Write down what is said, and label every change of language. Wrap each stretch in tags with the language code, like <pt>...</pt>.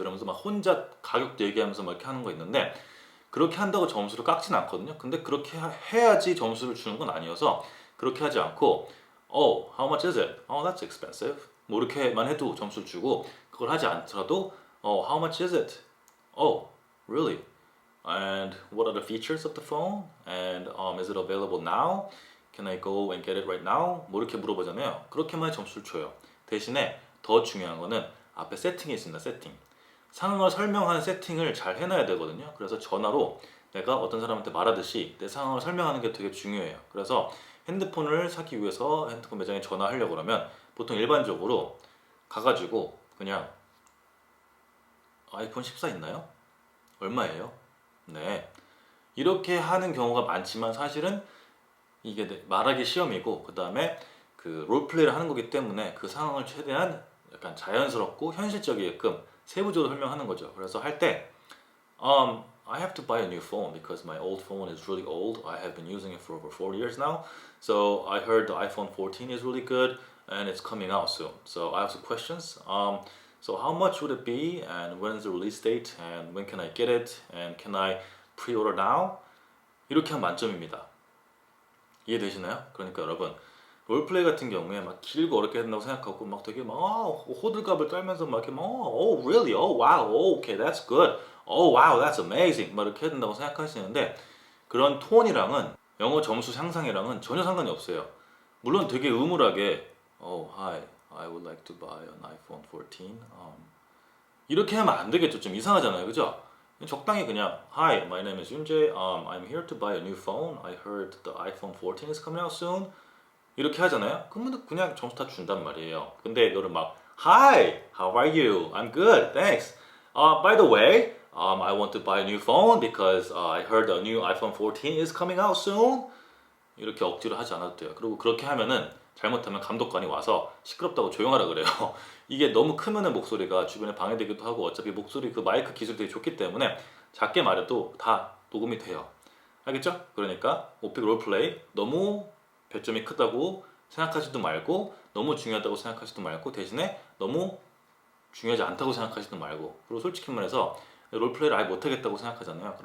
<ko>이러면서 막 혼자 가격도 얘기하면서 막 이렇게 하는 거 있는데 그렇게 한다고 점수를 깎진 않거든요. 근데 그렇게 해야지 점수를 주는 건 아니어서 그렇게 하지 않고</ko> <en>Oh, how much is it? Oh, that's expensive.</en> <ko>뭐 이렇게만 해도 점수를 주고 그걸 하지 않더라도</ko> <en>Oh, how much is it? Oh, really? And what are the features of the phone? And is it available now? Can I go and get it right now?</en> <ko>뭐 이렇게 물어보잖아요. 그렇게만 점수를 줘요. 대신에 더 중요한 거는 앞에 세팅이 있습니다. 세팅. 상황을 설명하는 세팅을 잘 해놔야 되거든요. 그래서 전화로 내가 어떤 사람한테 말하듯이 내 상황을 설명하는 게 되게 중요해요. 그래서 핸드폰을 사기 위해서 핸드폰 매장에 전화하려고 그러면 보통 일반적으로 가가지고 그냥 아이폰 14 있나요? 얼마예요? 네. 이렇게 하는 경우가 많지만 사실은 이게 말하기 시험이고 그 다음에 그 롤플레이를 하는 거기 때문에 그 상황을 최대한 약간 자연스럽고 현실적이게끔 세부적으로 설명하는 거죠. 그래서 할 때</ko> <en>I have to buy a new phone because my old phone is really old. I have been using it for over 4 years now. So I heard the iPhone 14 is really good and it's coming out soon. So I have some questions. So how much would it be and when is the release date and when can I get it and can I pre-order now?</en> <ko>이렇게 하면 만점입니다. 이해되시나요? 그러니까 여러분 롤플레이 같은 경우에 막 길고 어렵게 된다고 생각하고 막 되게 막 호들갑을 떨면서 막 이렇게 막</ko> <en>oh really oh wow oh, okay that's good oh wow that's amazing</en> <ko>막 이렇게 해야 된다고 생각하시는데 그런 톤이랑은 영어 점수 향상이랑은 전혀 상관이 없어요. 물론 되게 음울하게</ko> <en>oh hi I would like to buy an iPhone 14</en> <ko>이렇게 하면 안 되겠죠. 좀 이상하잖아요, 그죠? 적당히 그냥</ko> <en>Hi, my name is 윤재. I'm here to buy a new phone. I heard the iPhone 14 is coming out soon.</en> <ko>이렇게 하잖아요. 그러면 그냥 점수 다 준단 말이에요. 근데 이거를 막</ko> <en>Hi, how are you? I'm good, thanks. By the way, I want to buy a new phone because I heard the new iPhone 14 is coming out soon.</en> <ko>이렇게 억지로 하지 않아도 돼요. 그리고 그렇게 하면은 잘못하면 감독관이 와서 시끄럽다고 조용하라 그래요. 이게 너무 크면은 목소리가 주변에 방해되기도 하고 어차피 목소리 그 마이크 기술이 되게 좋기 때문에 작게 말해도 다 녹음이 돼요. 알겠죠? 그러니까 오픽 롤플레이 너무 배점이 크다고 생각하지도 말고 너무 중요하다고 생각하지도 말고 대신에 너무 중요하지 않다고 생각하지도 말고 그리고 솔직히 말해서 롤플레이를 아예 못하겠다고 생각하잖아요.</ko>